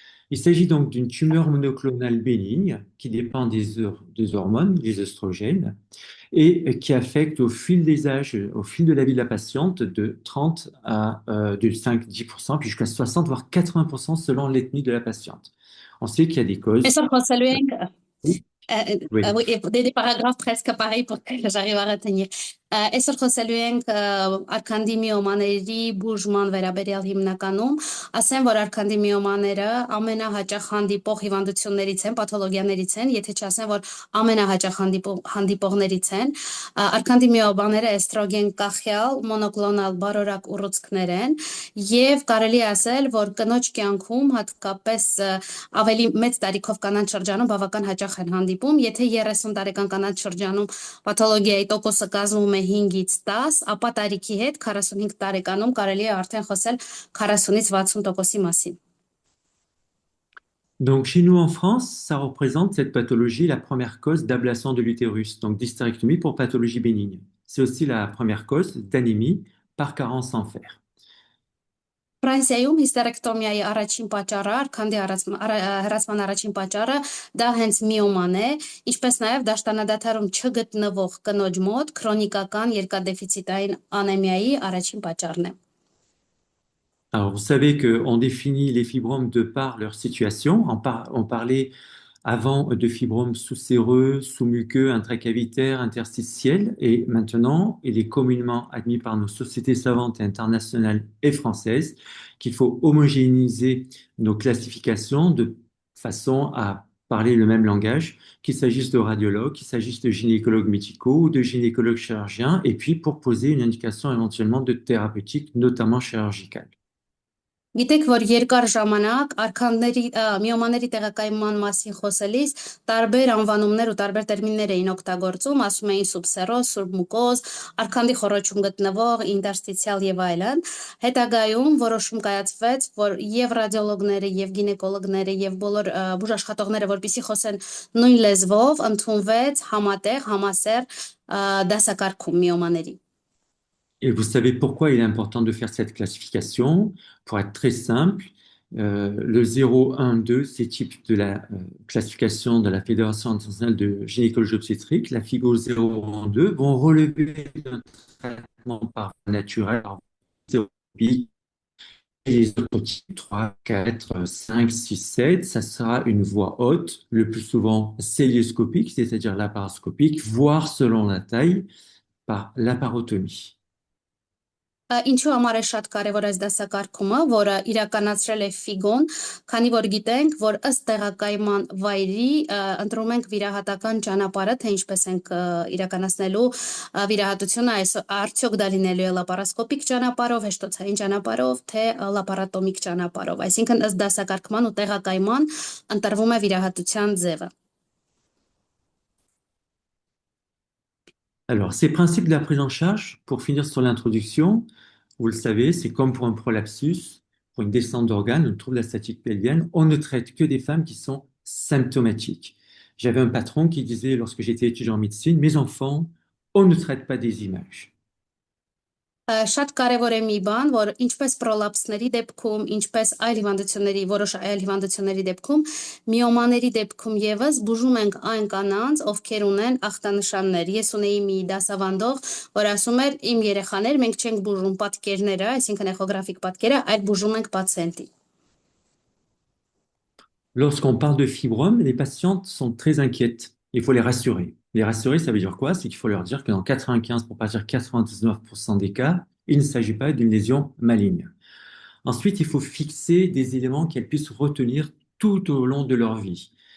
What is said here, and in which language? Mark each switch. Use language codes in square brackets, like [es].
[fr] Il s'agit donc d'une tumeur monoclonale bénigne qui dépend des hormones, des oestrogènes, et qui affecte au fil des âges, au fil de la vie de la patiente, de 30 à de 5-10%, puis jusqu'à 60, voire 80% selon l'ethnie de la patiente. On sait qu'il y a des causes. Oui. Oui, des paragraphes presque pareils pour que j'arrive à retenir. [hy] Այսօր խոսելու ենք արքանդի միոմաների բուժման վերաբերյալ հիմնականում։ Ասեմ, որ արքանդի միոմաները ամենահաճախ հանդիպող հիվանդություններից են, պաթոլոգիաներից են, եթե չասեմ, որ ամենահաճախ հանդիպողներից են։ Արքանդի միոմաները էստրոգեն կախյալ, մոնոկլոնալ բարորակ ուռուցքներ են, եւ կարելի է ասել, որ կնոջ կյանքում հատկապես ավելի մեծ տարիքով կանանց շրջանում բավական հաճախ են հանդիպում, եթե 30 տարեկան կանանց շրջանում պաթոլոգիայի տոկոսը կազմում է 5-ից 10, ապա տարիքի հետ 45 տարեկանում կարելի է արդեն խոսել 40-ից 60% մասին։ [fr] Donc, chez nous en France, ça représente cette pathologie la première cause d'ablation de l'utérus, donc d'hystérectomie pour pathologie bénigne. C'est aussi la première cause d'anémie par carence en fer. [hy] Ֆրանսիայում հիստերեկտոմիայի առաջին պատճառը, արքանդի հեռացման առաջին պատճառը դա հենց միոման է, ինչպես նաև դաշտանադադարում չգտնվող կնոջ մոտ քրոնիկական երկաթդեֆիցիտային անեմիայի առաջին պատճառն է։ [fr] Alors, vous savez qu'on définit les fibromes de par leur situation. On parlait avant de fibromes sous-séreux, sous-muqueux, intracavitaires, interstitiels. Et maintenant, il est communément admis par nos sociétés savantes internationales et françaises qu'il faut homogénéiser nos classifications de façon à parler le même langage, qu'il s'agisse de radiologues, qu'il s'agisse de gynécologues médicaux ou de gynécologues chirurgiens, et puis pour poser une indication éventuellement de thérapeutique, notamment chirurgicale. [hy] Գիտեք, որ երկար ժամանակ արքանդների միոմաների տեղակայման մասին խոսելիս տարբեր անվանումներ ու տարբեր տերմիններ էին օգտագործում, ասում էին սուբսերոզ, սուբմուկոզ, արքանդի խոռոչում գտնվող, ինտերստիցիալ եւ այլն։ Հետագայում որոշում կայացվեց, որ եւ ռադիոլոգները, եւ գինեկոլոգները, եւ բոլոր բուժաշխատողները, որպեսզի խոսեն նույն լեզվով, ընդունվեց համատեղ, համասեր դասակարգում միոմաների։ [fr] Et vous savez pourquoi il est important de faire cette classification? Pour être très simple, le 0, 1, 2, c'est type de la classification de la Fédération internationale de gynécologie obstétrique. La FIGO 0, 1, 2 vont relever un traitement par naturel, par thérapie. Et les autres types, 3, 4, 5, 6, 7, ça sera une voie haute, le plus souvent célioscopique, c'est-à-dire laparoscopique, voire selon la taille, par laparotomie. [hy] Ինչու համար է շատ կարևոր այս դասակարգումը, որը իրականացրել է Ֆիգոն, քանի որ գիտենք, որ ըստ տեղակայման վայրի ընտրում ենք վիրահատական ճանապարհը, թե ինչպես ենք իրականացնելու վիրահատությունը, այս արդյոք դա լինելու է լապարասկոպիկ ճանապարհով, հեշտոցային ճանապարհով, թե լապարատոմիկ ճանապարհով, այսինքն ըստ դասակարգման ու տեղակայման ընտրվում է վիրահատության ձևը։ [fr] Alors, ces principes de la prise en charge, pour finir sur l'introduction, vous le savez, c'est comme pour un prolapsus, pour une descente d'organes, un trouble de la statique pelvienne, on ne traite que des femmes qui sont symptomatiques. J'avais un patron qui disait, lorsque j'étais étudiant en médecine, mes enfants, on ne traite pas des images. [hy] Շատ կարևոր է մի բան, որ ինչպես պրոլապսների դեպքում, ինչպես այլ հիվանդությունների, որոշ այլ հիվանդությունների դեպքում, միոմաների դեպքում եւս բուժում ենք այն կանանց, ովքեր ունեն ախտանշաններ։ Ես ունեի մի դասավանդող, որ ասում էր՝ իմ երեխաներ, մենք չենք բուժում պատկերները, այսինքն էխոգրաֆիկ պատկերը, այլ բուժում ենք պացիենտի։ [fr] Lorsqu'on parle de fibromes, les patientes sont très inquiètes. Il faut les rassurer. Les rassurer, ça veut dire quoi? C'est qu'il faut leur dire que dans 95, pour pas dire 99% des cas, il ne s'agit pas d'une lésion maligne. Ensuite, il faut fixer des éléments qu'elles puissent retenir tout au long de leur vie.